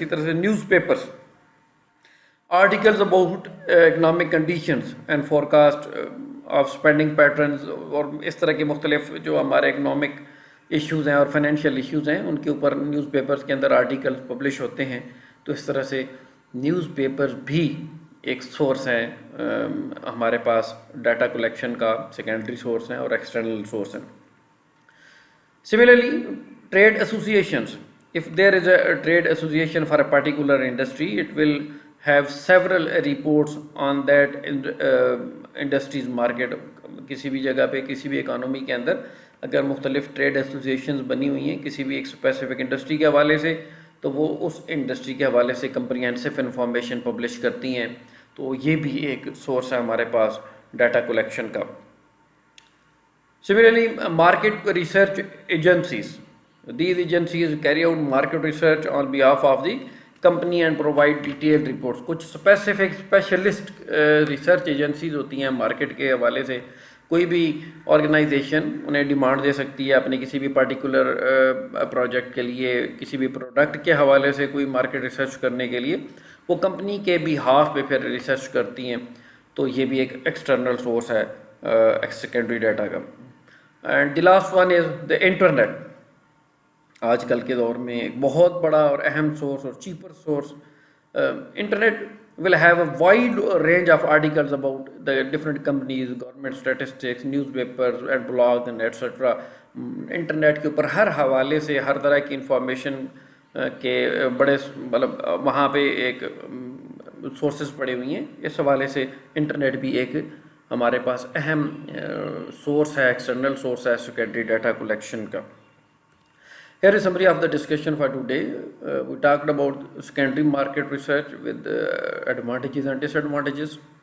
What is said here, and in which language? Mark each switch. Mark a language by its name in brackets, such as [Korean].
[Urdu] اسی طرح سے news papers, [English] articles about economic conditions and forecast of spending patterns, [Urdu] اور اس طرح کے مختلف جو ہمارے اکنامک ایشوز ہیں اور فائنینشیل ایشوز ہیں ان کے اوپر نیوز پیپرز کے اندر آرٹیکلز پبلش ہوتے ہیں. تو اس طرح سے نیوز پیپر بھی ایک سورس ہیں ہمارے پاس ڈیٹا کلیکشن کا, سیکنڈری سورس ہیں اور ایکسٹرنل سورس ہیں. [English] Similarly trade associations, if there is a trade association for a particular industry, it will have several reports on that industry's market. [Urdu] کسی بھی جگہ پہ کسی بھی اکانومی کے اندر اگر مختلف ٹریڈ ایسوسیشنز بنی ہوئی ہیں کسی بھی ایک اسپیسیفک انڈسٹری کے حوالے سے, تو وہ اس انڈسٹری کے حوالے سے کمپریہنسو انفارمیشن پبلش کرتی ہیں. تو یہ بھی ایک سورس ہے ہمارے پاس ڈیٹا کلیکشن کا. [English] Similarly market research agencies, these agencies carry out market research on behalf of the company and provide detailed reports. [Urdu] کچھ اسپیشلسٹ ریسرچ ایجنسیز ہوتی ہیں مارکیٹ کے حوالے سے. کوئی بھی آرگنائزیشن انہیں ڈیمانڈ دے سکتی ہے اپنے کسی بھی پارٹیکولر پروجیکٹ کے لیے, کسی بھی پروڈکٹ کے حوالے سے کوئی مارکیٹ ریسرچ کرنے کے لیے, وہ کمپنی کے بہاف پہ پھر ریسرچ کرتی ہیں. تو یہ بھی ایک ایکسٹرنل سورس ہے سیکنڈری ڈیٹا کا. [English] And the last one is the internet. [Urdu] آج کل کے دور میں ایک بہت بڑا اور اہم سورس اور cheaper source. [English] Internet will have a wide range of articles about the different companies, government statistics, newspapers and blogs and etc. [Urdu] Internet کے اوپر ہر حوالے سے ہر طرح کی انفارمیشن کے بڑے مطلب وہاں پہ ایک سورسز پڑے ہوئی ہیں. اس حوالے سے انٹرنیٹ بھی ایک ہمارے پاس اہم سورس ہے, ایکسٹرنل سورس ہے سیکنڈری ڈیٹا کلیکشن کا. [English] Here is summary of the discussion for today. We talked about secondary market research with advantages and disadvantages.